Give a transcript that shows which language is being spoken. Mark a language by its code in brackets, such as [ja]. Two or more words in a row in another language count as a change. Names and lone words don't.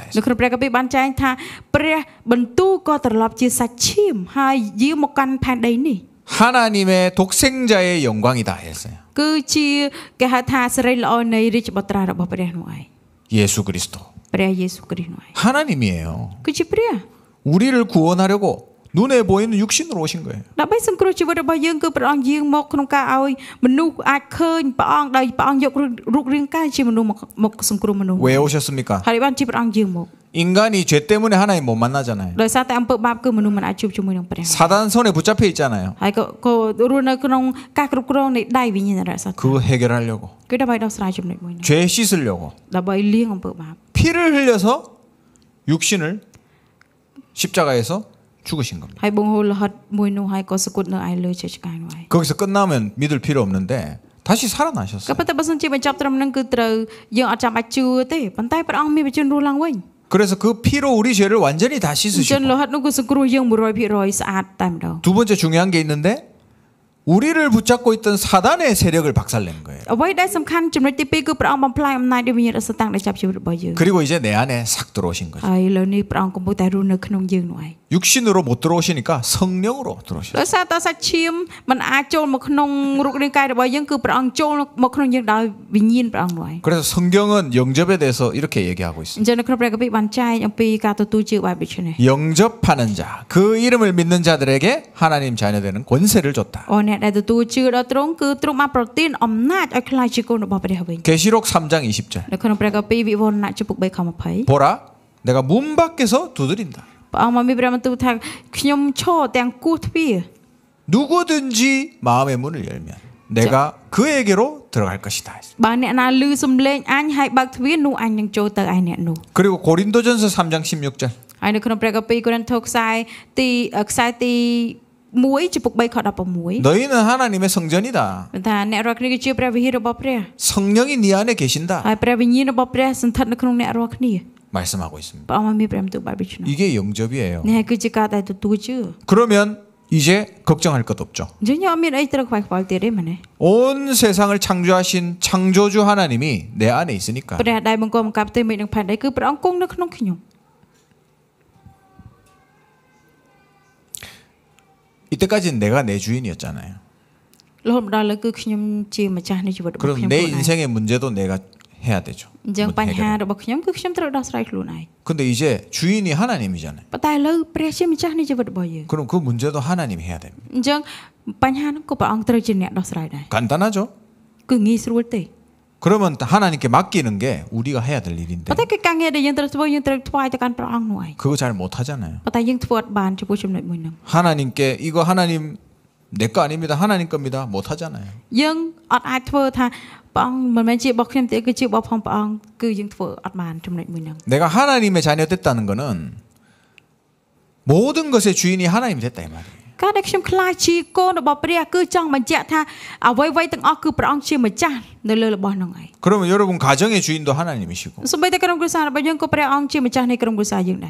[km] នៅ [ko] 했어요. [km] ក្នុងព្រះគម្ពីរបានចែងថាព្រះបន្ទូលក៏ត្រឡប់ជាសាច់ឈាមហើយយាងមកកាន់ផែនដីនេះ [ko] 하나님의 독생자의 영광이다 했어요. [km] គឺជាគេហៅថាសិរីល្អនៃរាជបុត្រារបស់ព្រះនោះឯង [ko] 예수 그리스도 [km] ព្រះយេស៊ូវគ្រីស្ទនោះឯង [ko] 하나님이에요. [km] គឺជាព្រះ [ko] 우리를 구원하려고 눈에 보이는 육신으로 오신 거예요. [km] ដើម្បីសង្គ្រោះជីវិតរបស់យើងគឺព្រះអង្គយាងមកក្នុងការឲ្យមនុស្សអាចឃើញព្រះអង្គដោយព្រះអង្គយករូបរាងកាយជាមនុស្សមកសង្គ្រោះមនុស្ស [ko] 왜 오셨습니까? [km] ហើយបានជាព្រះអង្គយាងមក [ko] 인간이 죄 때문에 하나님 못 만나잖아요. [km] ដោយសារតែអំពើបាបគឺមនុស្សមិនអាចជួបជាមួយនឹងព្រះ [ko] 사단 손에 붙잡혀 있잖아요. [km] ហើយក៏រស់នៅក្នុងការគ្រប់គ្រងនៃដៃវិញ្ញាណរសាទ [ko] 그거 해결하려고 [km] គឺដើម្បីដោះស្រាយចំណុចមួយនេះ [ko] 죄 씻으려고 [km] ដើម្បីលាងអំពើបាប [ko] 피를 흘려서 육신을 십자가에서 죽으신 겁니다. [km] ហើយបង្ហូរលោហិតមួយនោះហើយក៏សគត់នៅឯលើជើងឆ្កាយនោះឯង [ko] 거기서 끝나면 믿을 필요 없는데 다시 [km] ក៏ [ko] 살아나셨어요. [km] ប៉ុន្តែបើសិនជាបញ្ចប់ត្រឹមហ្នឹងគឺត្រូវយើងអត់ចាំបាច់ជឿទេប៉ុន្តែព្រះអង្គមានវិញ្ញាណរស់ឡើងវិញ [ko] 그래서 그 피로 우리 죄를 완전히 다 [km] ចិន [ko] 씻으시고 [km] លោហិតនោះគឺសង្គ្រោះយើង 100% ស្អាតតែម្ដង [ko] 두 번째 중요한 게 있는데 우리를 붙잡고 있던 사단의 세력을 박살낸 거예요. [km] អ្វីដែលសំខាន់ចំណុចទី2គឺព្រះអង្គបំផ្លាញអំណាចនៃវិញ្ញាណរសតាំងដែលចាប់ជីវិតរបស់យើង [ko] 그리고 이제 내 안에 싹 들어오신 거죠. [km] ហើយឥឡូវនេះព្រះអង្គកំពុងតែរស់នៅក្នុងយើងនោះឯង [ko] 육신으로 못 들어오시니까 성령으로 들어오셨어요. [km] ដោយសារតសាច់ឈាមมันអាចចូលមកក្នុងរូបរាងកាយរបស់យើងគឺព្រះអង្គចូលមកក្នុងយើងដោយវិញ្ញាណព្រះអង្គនោះឯង [ko] 그래서 성경은 영접에 대해서 이렇게 얘기하고 [km] អ [ko] 있습니다. [km] ញ្ចឹងនៅក្នុងព្រះគម្ពីរបានចែកអំពីការទទួលជឿបែបដូចនេះ [ko] 영접하는 자, 그 이름을 믿는 자들에게 하나님 자녀되는 권세를 줬다. [km] អូអ្នកដែលទទួលជឿដល់ទ្រង់គឺទ្រង់បានប្រទានអំណាចឲ្យខ្លាចជាកូនរបស់ព្រះវិញ [ko] 계시록 3장 20절. [km] នៅក្នុងព្រះគម្ពីរវិវរណៈចំពុក3ខ20 [ko] 보라, 내가 문 밖에서 두드린다. [km] ព្រះអង្គមកមានព្រះបន្ទូលថាខ្ញុំឈរទាំងគោះទ្វារ [ko] 누구든지 마음의 문을 열면 내가 그에게로 들어갈 것이다. [km] បើអ្នកណាឮសំឡេងអញហើយបើកទ្វារនោះអញនឹងចូលទៅឯអ្នកនោះ [ko] 그리고 고린도전서 3장 16절. [km] ហើយនៅក្នុងព្រះគម្ពីរកូរិនថូខ្សែទី1ចំពុក3ខ16 [ko] 너희는 하나님의 성전이다. [km] ថាអ្នករាល់គ្នាគឺជាព្រះវិហាររបស់ព្រះ [ko] 성령이 네 안에 계신다. [km] ហើយព្រះវិញ្ញាណរបស់ព្រះសន្ធិដ្ឋនៅក្នុងអ្នករាល់គ្នា [ko] 말씀하고 있습니다. [km] ព្រះអង្គមានព្រះបន្ទូលបែបនេះ [ko] 이게 영접이에요. [km] នេះគឺជាការដែលទទួលជឿ [ko] 그러면 이제 걱정할 것 없죠. [km] អញ្ចឹងយើងអត់មានអីត្រូវខ្វល់ខ្វល់ទៀតទេមែនទេ [ko] 온 세상을 창조하신 창조주 하나님이 내 안에 있으니까 [km] ព្រះដែលបង្កបង្កើតផ្ទៃមេឃនិងផែនដីគឺព្រះអង្គគង់នៅក្នុងខ្ញុំ [ko] 이때까지는 내가 내 주인이었잖아요. [km] រហូតមកដល់ឥឡូវគឺខ្ញុំជាម្ចាស់នៃជីវិតរបស់ [ko] 그럼 [km] ខ្ញុំ [ko] 내 [km] ខ្លួនឯង [ko] 인생의 문제도 내가 해야 되죠. [km] អញ្ចឹងបញ្ហា [ko] 해결해야. [km] របស់ខ្ញុំគឺខ្ញុំត្រូវដោះស្រាយខ្លួនឯង [ko] 근데 이제 주인이 하나님이잖아요. [km] ប៉ុន្តែឥឡូវព្រះជាម្ចាស់នៃជីវិតរបស់យើង [ko] 그럼 그 문제도 하나님이 해야 됩니다. [km] អញ្ចឹងបញ្ហានោះក៏ព្រះអង្គត្រូវជាអ្នកដោះស្រាយដែរ [ko] 간단하죠? [km] គឺងាយស្រួលទេ [ko] 그러면 하나님께 맡기는 게 우리가 해야 될 일인데 [km] ប៉ុន្តែគឺការងារដែលយើងត្រូវធ្វើយើងត្រូវថ្វាយទៅកាន់ព្រះអង្គនោះឯង [ko] 그거 잘 못하잖아요. [km] ប៉ុន្តែយើងធ្វើអត់បានចំពោះចំណុចមួយហ្នឹង [ko] 하나님께 이거 하나님 내 거 아닙니다. 하나님 겁니다. 못하잖아요. [km] យើងអត់អាចធ្វើថាព្រះអង្គមិនមែនជារបស់ខ្ញុំទេគឺជារបស់ផងព្រះអង្គគឺយើងធ្វើអត់បានចំណុចមួយហ្នឹង [ko] 내가 하나님의 자녀 됐다는 거는 모든 것의 주인이 하나님이 됐다 이 말이에요. [km] ការដែលខ្ញុំខ្លាចជាកូនរបស់ព្រះគឺចង់បញ្ជាក់ថាអ្វីៗទាំងអស់គឺព្រះអង្គជាម្ចាស់នៅលើរបស់ហ្នឹងឯង [ko] 그러면 여러분 가정의 주인도 하나님이시고 [km] សូម្បីតែក្រុមគ្រួសាររបស់យើងក៏ព្រះអង្គជាម្ចាស់នៃក្រុមគ្រួសារយើងដែរ